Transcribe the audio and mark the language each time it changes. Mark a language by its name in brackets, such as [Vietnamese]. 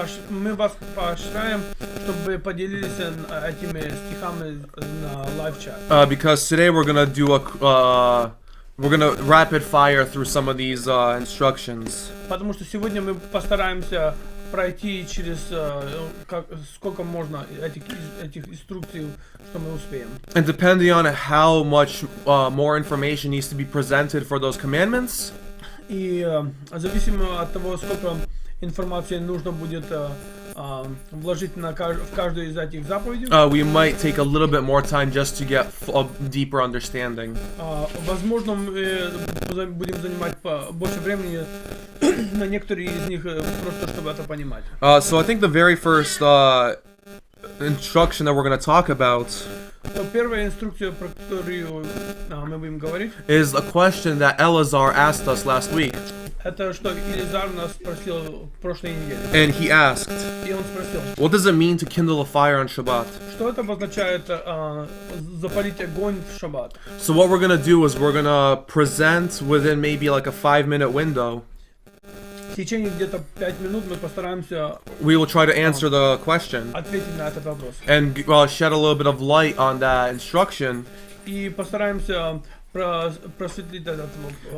[Russian] Мы вас поощряем, чтобы вы поделились этими стихами на лайв-чат. [English] Because today we're gonna do we're gonna rapid fire through some of these instructions. [Russian] Потому что сегодня мы постараемся пройти через сколько можно этих инструкций, что мы успеем. [English] And depending on how much more information needs to be presented for those commandments, [Russian] И зависимо от того, сколько информации нужно будет вложить в каждую из этих заповедей, [English] we might take a little bit more time just to get a deeper understanding. [Russian] возможно, мы будем занимать больше времени на некоторые из них, просто чтобы это понимать. [English] So I think the very first instruction that we're going to talk about [Russian] То первая инструкция, про которую мы будем говорить, [English] is a question that Elazar asked us last week. [Russian] это что Илизар нас спросил в прошлой неделе. [English] And he asked, [Russian] И он спросил, [English] what does it mean to kindle a fire on Shabbat? [Russian] что это обозначает запалить огонь в шаббат. [English] So what we're going to do is we're going to present within maybe like a 5-minute window. [Russian] В течение где-то 5 минут мы постараемся [English] We will try to answer the question [Russian] ответить на этот вопрос. [English] and shed a little bit of light on that instruction. [Russian] И постараемся просветлить этот вопрос.